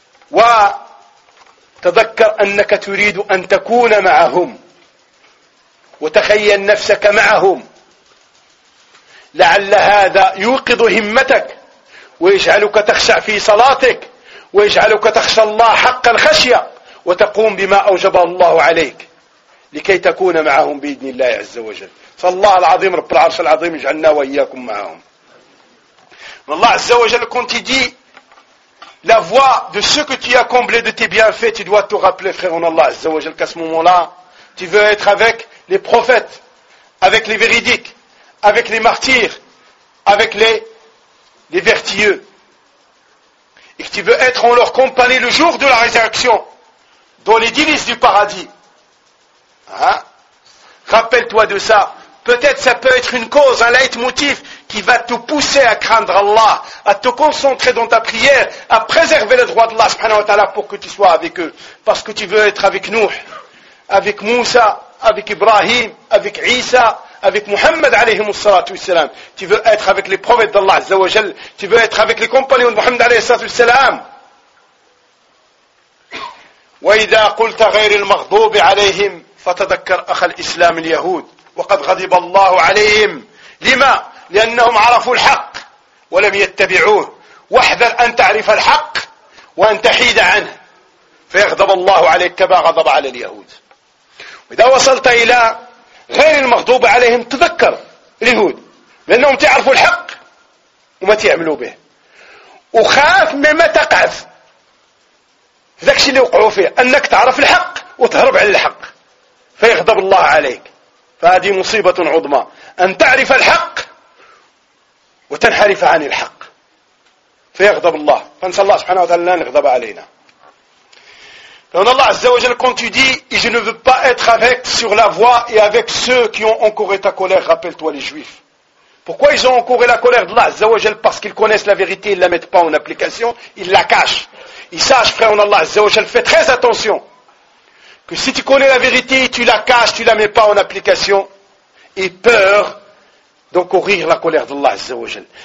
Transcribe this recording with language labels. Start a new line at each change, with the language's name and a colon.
Arabic: وتذكر أنك تريد أن تكون معهم، وتخيل نفسك معهم، لعل هذا يوقظ همتك ويجعلك تخشع في صلاتك ويجعلك تخشى الله حق الخشية وتقوم بما أوجب الله عليك لكي تكون معهم بإذن الله عز وجل. فالله العظيم رب العرش العظيم يجعلنا وإياكم معهم. والله عز وجل كنت دي
French: la voix de ce que tu as comblé de tes bienfaits, tu dois te rappeler frère en Allah عز وجل qu'à ce moment-là tu veux être avec les prophètes, avec les véridiques, avec les martyrs, avec les vertueux, et que tu veux être en leur compagnie le jour de la résurrection dans les délices du paradis. Hein? Rappelle-toi de ça. Peut-être ça peut être une cause, un leitmotiv qui va te pousser à craindre Allah, à te concentrer dans ta prière, à préserver le droit d'Allah subhanahu wa ta'ala pour que tu sois avec eux. Parce que tu veux être avec Nuh, avec Moussa, avec Ibrahim, avec Isa, avec Muhammad alayhi salatu wassalam. Tu veux être avec les prophètes d'Allah azza wa jal. Tu veux être avec les compagnons de Muhammad alayhi salatu wassalam.
Arabic: وإذا قلت غير المغضوب عليهم فتذكر أخ الإسلام اليهود وقد غضب الله عليهم. لما؟ لأنهم عرفوا الحق ولم يتبعوه. واحذر أن تعرف الحق وأن تحيد عنه فيغضب الله عليك كما غضب على اليهود. وإذا وصلت إلى غير المغضوب عليهم تذكر اليهود لأنهم تعرفوا الحق وما تعملوا به، وخاف مما تقع ذاك الشيء اللي وقعوا فيه، أنك تعرف الحق وتهرب على الحق فيغضب الله عليك. فهذه مصيبة عظمى أن تعرف الحق وتنحرف عن الحق فيغضب الله، فنسأل الله سبحانه وتعالى أن يغضب علينا. فإن الله عز وجل كنت يدي
French: je ne veux pas être avec sur la voie et avec ceux qui ont encouré ta colère. Rappelle-toi les juifs. Pourquoi ils ont encouré la colère d'Allah Azza wa Jal? Parce qu'ils connaissent la vérité, ils ne la mettent pas en application, ils la cachent. Ils sachent, frère en Allah Azza wa Jal, fais très attention que si tu connais la vérité, tu la caches, tu ne la mets pas en application, et peur d'encourir la colère d'Allah Azza wa Jal.